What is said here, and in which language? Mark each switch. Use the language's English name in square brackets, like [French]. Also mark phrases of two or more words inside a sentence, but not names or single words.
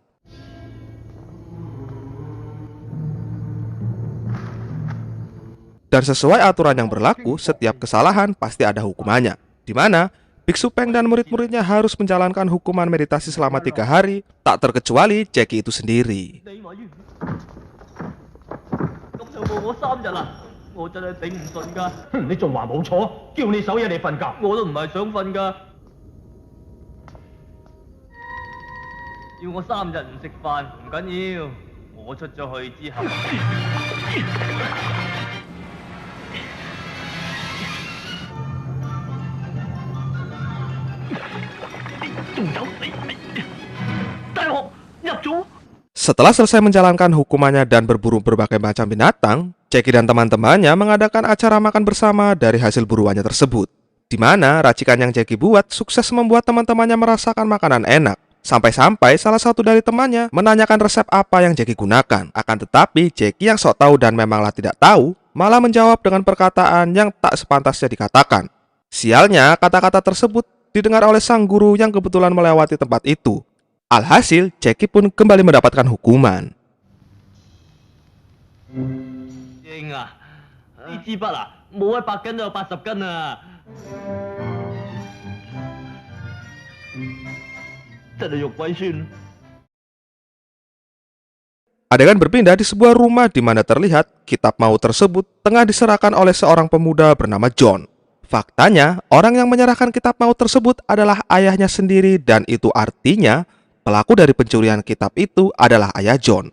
[Indonesian] Dan sesuai aturan yang berlaku, setiap kesalahan pasti ada hukumannya. Di mana Biksu Peng dan murid-muridnya harus menjalankan hukuman meditasi selama 3 hari, tak terkecuali Jackie itu sendiri. [Cantonese] 我3日啦，我真係頂唔順㗎。你仲話冇錯，叫你守夜你瞓覺。我都唔係想瞓㗎，要我3日唔食飯唔緊要，我出咗去之後，仲有你，大學入咗。 [Indonesian] Setelah selesai menjalankan hukumannya dan berburu berbagai macam binatang, Jackie dan teman-temannya mengadakan acara makan bersama dari hasil buruannya tersebut. Di mana racikan yang Jackie buat sukses membuat teman-temannya merasakan makanan enak. Sampai-sampai salah satu dari temannya menanyakan resep apa yang Jackie gunakan. Akan tetapi Jackie yang sok tahu dan memanglah tidak tahu, malah menjawab dengan perkataan yang tak sepantasnya dikatakan. Sialnya, kata-kata tersebut didengar oleh sang guru yang kebetulan melewati tempat itu. Alhasil, Jackie pun kembali mendapatkan hukuman. [Cantonese] 英啊，呢支筆啊，冇100斤就有80斤啊，真係肉鬼酸。 [Indonesian] Adegan berpindah di sebuah rumah di mana terlihat kitab maut tersebut tengah diserahkan oleh seorang pemuda bernama John. Faktanya, orang yang menyerahkan kitab maut tersebut adalah ayahnya sendiri dan itu artinya pelaku dari pencurian kitab itu adalah ayah John.